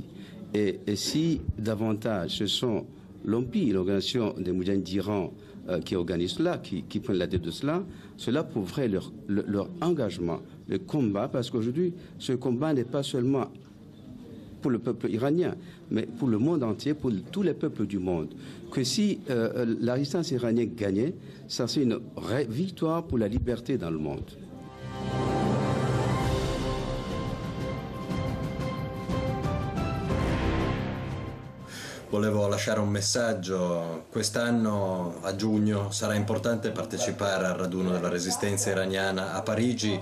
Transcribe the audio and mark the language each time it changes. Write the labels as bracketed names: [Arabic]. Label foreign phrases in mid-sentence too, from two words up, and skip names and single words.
[French] Et si davantage ce sont l'OMPI, l'organisation des Moudjahidines d'Iran, qui organise cela, qui prennent la tête de cela, cela prouverait leur engagement, le combat, parce qu'aujourd'hui, ce combat n'est pas seulement pour le peuple iranien, mais pour le monde entier, pour tous les peuples du monde. Que si la résistance iranienne gagnait, ça c'est une victoire pour la liberté dans le monde. [Italian] Volevo lasciare un messaggio. Quest'anno, a giugno, sarà importante partecipare al raduno della resistenza iraniana a Parigi.